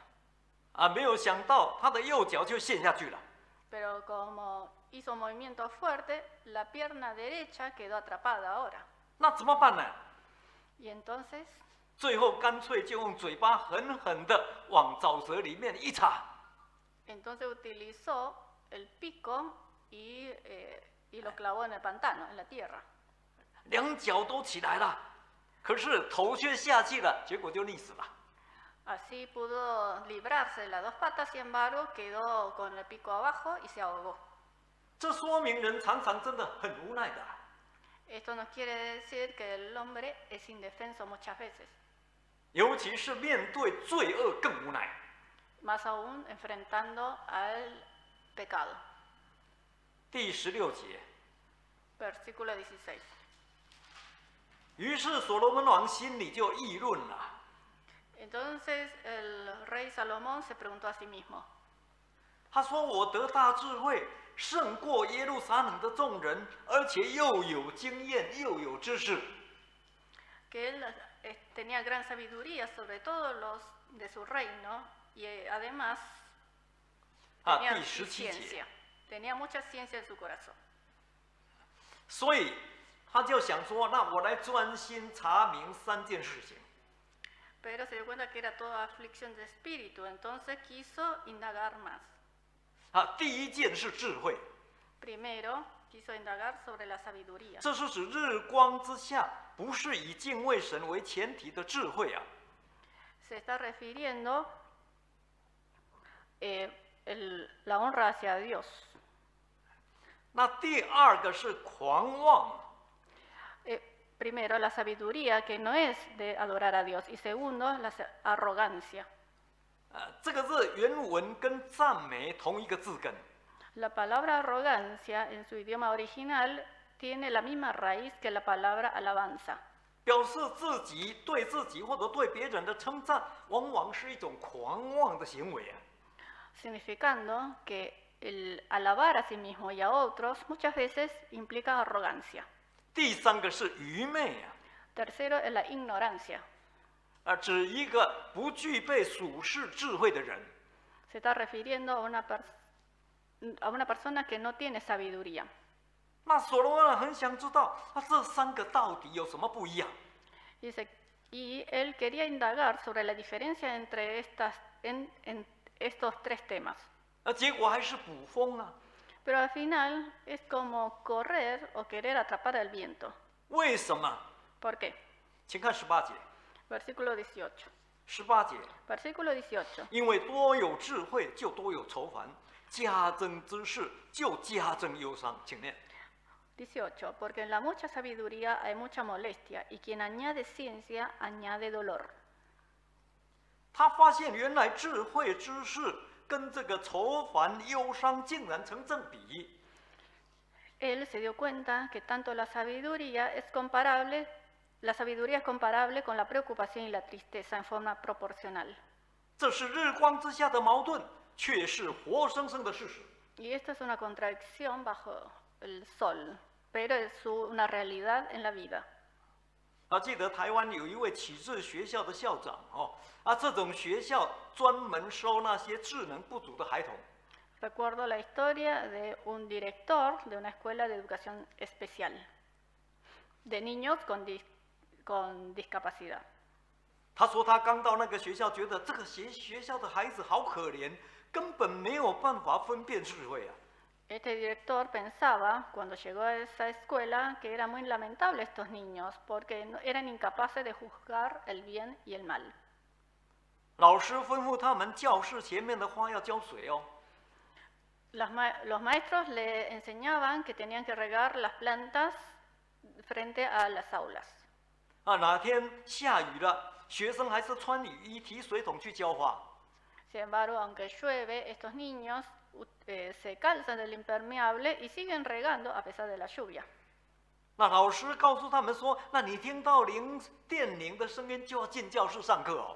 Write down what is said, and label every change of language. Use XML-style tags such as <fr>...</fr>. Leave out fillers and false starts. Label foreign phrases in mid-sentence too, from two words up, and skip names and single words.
<zh>没有想到他的右脚就陷下去了。</zh> <es>Pero como hizo un movimiento fuerte, la pierna derecha quedó atrapada ahora.</es> <zh>那怎么办呢？</zh> <es>Y entonces</es> <zh>最后干脆就用嘴巴狠狠地往沼泽里面一插。</zh> <es>Entonces utilizó el pico y lo clavó en el pantano, en la tierra.</es> <zh>两脚都起来了，可是头却下去了，结果就溺死了。</zh> <es>Así pudo librarse de las dos patas, sin embargo, quedó con el pico abajo y se ahogó.</es> <zh>这说明人常常真的很无奈的。</zh> <es>Esto nos quiere decir que el hombre es indefenso muchas veces,</es> <zh>尤其是面对罪恶更无奈。</zh> <es>más aún enfrentando al pecado.</es> <zh>第16节，</zh> <es>Versículo 16.</es> <zh>于是所罗门王心里就议论了。</zh> <es>Entonces el rey Salomón se preguntó a sí mismo,</es> <zh>他说：“我得大智慧，胜过耶路撒冷的众人，而且又有经验，又有知识。</zh> <es>que él tenía gran sabiduría sobre todos los de su reino y además</es> <zh>啊，</zh> <es>tenía</es> <zh>第17节。</zh> <es>ciencia, tenía mucha ciencia en su corazón.</es> <zh>所以他就想说：那我来专心查明3件事情。</zh> <es>Pero se dio cuenta que era toda aflicción de espíritu, entonces quiso indagar más.</es> <zh>啊，第一件是智慧，</zh> <es>Primero, quiso indagar sobre la sabiduría.</es> <zh>这是指日光之下不是以敬畏神为前提的智慧啊。</zh> <es>Se está refiriendo la honra hacia Dios.</es> <zh>那第二个是狂妄。</zh> <es>Primero, la sabiduría, que no es de adorar a Dios. Y segundo, la arrogancia.</es> <zh>这个字原文跟赞美同一个字根。</zh> <es>La palabra arrogancia en su idioma original tiene la misma raíz que la palabra alabanza.</es> <zh>表示自己对自己或者对别人的称赞，往往是一种狂妄的行为啊。</zh> <es>Significando que el alabar a sí mismo y a otros muchas veces implica arrogancia.</es> <zh>第三个是愚昧啊，</zh> <es>Tercero es la ignorancia.</es> <zh>指一个不具备属世智慧的人。</zh> <es>Se está refiriendo a una persona que no tiene sabiduría.</es> <zh>那所罗门王很想知道，这3个到底有什么不一样？</zh> <es>Y él quería indagar sobre la diferencia entre en estos 3 temas.</es> <zh>结果还是捕风啊。</zh> <es>Pero al final es como correr o querer atrapar el viento.</es> <zh>为什么？</zh> <es>¿Por qué?</es> <zh>请看18节。</zh> <es>Versículo 18.</es> <zh>18节，</zh> <es>Versículo 18.</es> <zh>因为多有智慧，就多有愁烦；加增知识，就加增忧伤。请念。</zh> <es>18. Porque en la mucha sabiduría hay mucha molestia, y quien añade ciencia añade dolor.</es> <zh>他发现原来智慧知识跟这个愁烦忧伤竟然成正比。</zh> <es>Él se dio cuenta que tanto la sabiduría es comparable con la preocupación y la tristeza en forma proporcional.</es> <zh>这是日光之下的矛盾，却是活生生的事实。</zh> <es>Y esto es una contradicción bajo el sol, pero es una realidad en la vida.</es> <zh>记得台湾有一位启智学校的校长这种学校专门收那些智能不足的孩童。</zh> <es>Recuerdo la historia de un director de una escuela de educación especial, de niños con discapacidad.</es> <zh>他说他刚到那个学校，觉得这个学校的孩子好可怜，根本没有办法分辨智慧啊。</zh> <es>Este director pensaba, cuando llegó a esa escuela, que era muy lamentable estos niños, porque eran incapaces de juzgar el bien y el mal.</es> <zh>老师吩咐他们教室前面的花要浇水哦。</zh> <es>Los maestros le enseñaban que tenían que regar las plantas frente a las aulas.</es> <zh>哪天下雨了，学生还是穿雨衣提水桶去浇花。</zh> <es>Sin embargo, aunque llueve, estos niños se calzan del impermeable y siguen regando a pesar de la lluvia.</es> <zh>那老师告诉他们说：“那你听到电铃的声音就要进教室上课哦。”</zh>